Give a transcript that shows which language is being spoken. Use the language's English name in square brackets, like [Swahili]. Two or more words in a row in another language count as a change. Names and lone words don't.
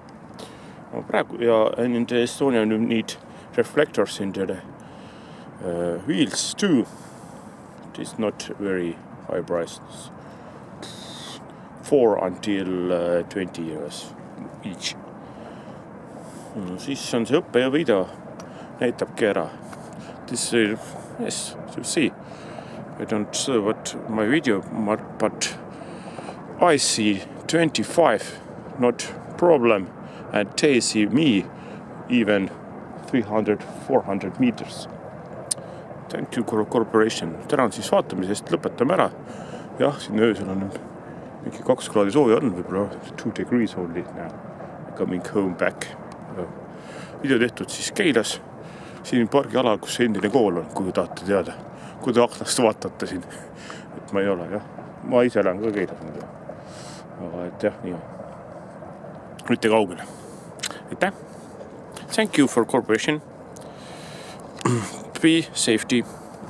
[English] And in the Estonia you need reflectors in the wheels too. It is not very high prices, 4 until 20 euros each. [Estonian] Siis on see õppe ja video näitabki ära. [English] This, yes, you see, I don't see what my video, but I see 25, not problem, and they see me even 300, 400 meters. Thank you, corporation. [Estonian] Tänan siis vaatamisest, lõpetame ära. Jah, siin öösel on mingi 2 kraadi sooja on, võib-olla [English] 2 degrees only now. Coming home back. [Estonian] Video tehtud siis Keilas. Siin pargialal, kus endine kool on, kui tahate teada. Kui te aknast vaatate siin. Et ma ei ole, jah. Ma ise lähen ka Keilas nüüd. Aga et jah, nii. Mitte kaugele. Aitäh. [English] Thank you for cooperation. Be safety.